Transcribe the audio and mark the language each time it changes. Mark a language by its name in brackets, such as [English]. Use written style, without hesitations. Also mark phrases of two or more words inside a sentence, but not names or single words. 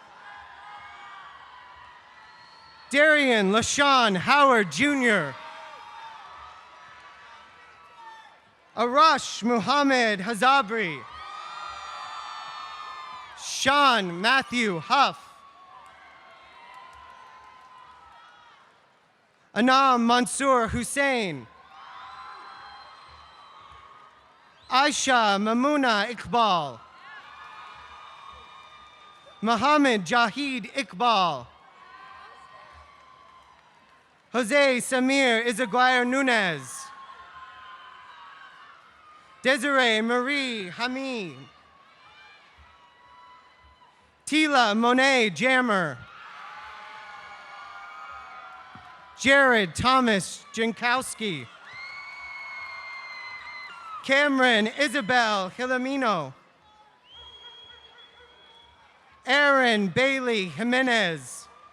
[English] Darian LaShawn Howard Jr. Arash Muhammad Hazabri. Sean Matthew Huff. Anam Mansoor Hussain. Aisha Mamuna Iqbal. Muhammad Jahid Iqbal. Jose Samir Izaguirre Nunez. Desiree Marie Hamid. Tila Monet Jammer. Jared Thomas Jankowski. Cameron Isabel Hilomino. Aaron Bailey Jimenez.